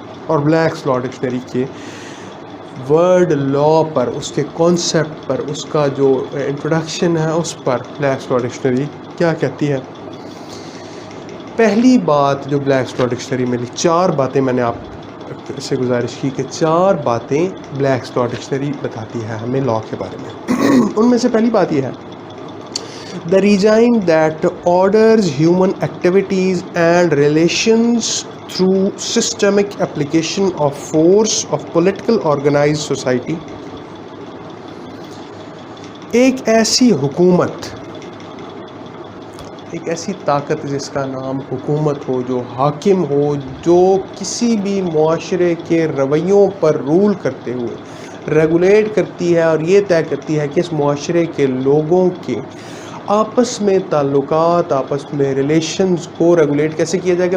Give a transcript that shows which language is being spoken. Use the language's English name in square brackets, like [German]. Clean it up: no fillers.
[Urdu] اور بلیکس لا ڈکشنری کے ورڈ لا پر، اس کے کانسیپٹ پر، اس کا جو انٹروڈکشن ہے اس پر بلیکس لا ڈکشنری کیا کہتی ہے. پہلی بات جو بلیکس لا ڈکشنری میں 4 باتیں میں نے آپ سے گزارش کی کہ 4 باتیں بلیکس لا ڈکشنری بتاتی ہے ہمیں لا کے بارے میں. ان میں سے پہلی بات یہ ہے [English] the regime that orders human activities and relations through systemic application of force of political organized society. [Urdu] ایک ایسی حکومت، ایک ایسی طاقت جس کا نام حکومت ہو، جو حاکم ہو، جو کسی بھی معاشرے کے رویوں پر رول کرتے ہوئے ریگولیٹ کرتی ہے اور یہ طے کرتی ہے کہ اس معاشرے کے لوگوں کے آپس میں تعلقات، آپس میں ریلیشنز کو ریگولیٹ کیسے کیا جائے گا.